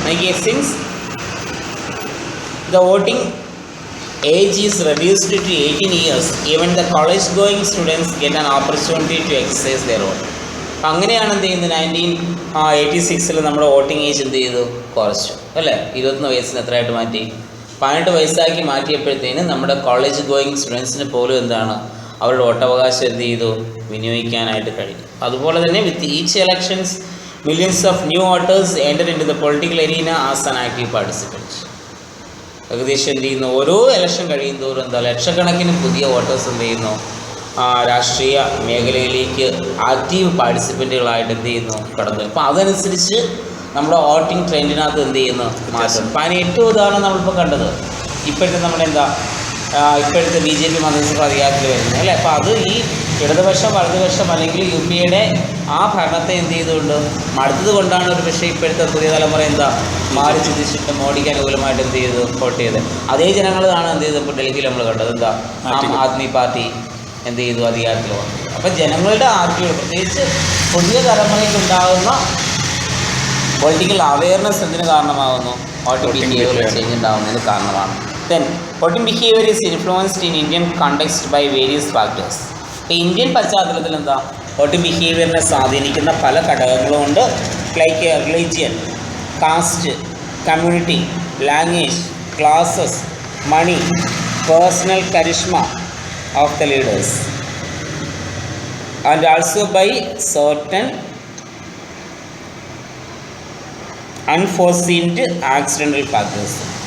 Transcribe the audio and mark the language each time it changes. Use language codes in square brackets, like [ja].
[en] എനിക്ക് since the voting age is reduced to 18 years, even the college going students get an opportunity to exercise their vote. [ml] അപ്പം അങ്ങനെയാണ് എന്ത് ചെയ്യുന്നത്, 1986 നമ്മുടെ voting age എന്ത് ചെയ്തു, കുറച്ചു അല്ലേ. 21 വയസ്സിന് എത്രയായിട്ട് മാറ്റി, 18 വയസ്സാക്കി മാറ്റിയപ്പോഴത്തേന് നമ്മുടെ കോളേജ് ഗോയിങ് സ്റ്റുഡൻസിന് പോലും എന്താണ്, അവരുടെ വോട്ടവകാശം എന്ത് ചെയ്തു, വിനിയോഗിക്കാനായിട്ട് കഴിയും. അതുപോലെ തന്നെ [en] With each elections millions of new voters enter into the political arena as an active participant. [ml] ഏകദേശം എന്ത് ചെയ്യുന്നു, ഓരോ ഇലക്ഷൻ കഴിയുന്തോറും എന്താ ലക്ഷക്കണക്കിന് പുതിയ വോട്ടേഴ്സ് എന്ത് ചെയ്യുന്നു, രാഷ്ട്രീയ മേഖലയിലേക്ക് ആക്റ്റീവ് പാർട്ടിസിപ്പൻറ്റുകളായിട്ട് എന്ത് ചെയ്യുന്നു, കടന്നു. അപ്പോൾ അതനുസരിച്ച് നമ്മുടെ വോട്ടിംഗ് ട്രെൻഡിനകത്ത് എന്ത് ചെയ്യുന്നു, മാറ്റം. അപ്പോൾ അതിന് ഏറ്റവും ഉദാഹരണം നമ്മളിപ്പോൾ കണ്ടത് ഇപ്പോഴത്തെ നമ്മുടെ എന്താ, ഇപ്പോഴത്തെ BJP മന്ത്രിസഭ അധികാരത്തിൽ വരുന്നത് അല്ലേ. അപ്പോൾ അത് ഈ ഇടതുപക്ഷം വലതുപക്ഷം അല്ലെങ്കിൽ UPA ആ ഭരണത്തെ എന്ത് ചെയ്തുകൊണ്ട് മടുത്തത് കൊണ്ടാണ് ഒരു പക്ഷേ ഇപ്പോഴത്തെ പുതിയ തലമുറ എന്താ മാറി ചിന്തിച്ചിട്ട് മോഡിക്ക് അനുകൂലമായിട്ട് എന്ത് ചെയ്തു, വോട്ട് ചെയ്ത്. അതേ ജനങ്ങളാണ് എന്ത് ചെയ്തത്, ഇപ്പോൾ ഡൽഹിയിൽ നമ്മൾ കണ്ടത് എന്താ, ആം ആദ്മി പാർട്ടി എന്ത് ചെയ്തു, അധികാരത്തിൽ വന്നു. അപ്പം ജനങ്ങളുടെ ആർഗ്യം, പ്രത്യേകിച്ച് പുതിയ തലമുറയ്ക്ക് ഉണ്ടാകുന്ന പൊളിറ്റിക്കൽ അവെയർനെസ് എന്തിനു കാരണമാകുന്നു, വോട്ടിംഗ് ബിഹേവിയർ ചേഞ്ച് ഉണ്ടാകുന്നതിന് കാരണമാണ്. [en] Then, voting behavior is influenced in Indian context by various factors. [ml] ഇപ്പോൾ ഇന്ത്യൻ പശ്ചാത്തലത്തിൽ എന്താ, വോട്ടിംഗ് ബിഹേവിയറിനെ സ്വാധീനിക്കുന്ന പല ഘടകങ്ങളുമുണ്ട്. [en] Like religion, caste, community, language, classes, money, personal charisma of the leaders and also by certain unforeseen accidental factors.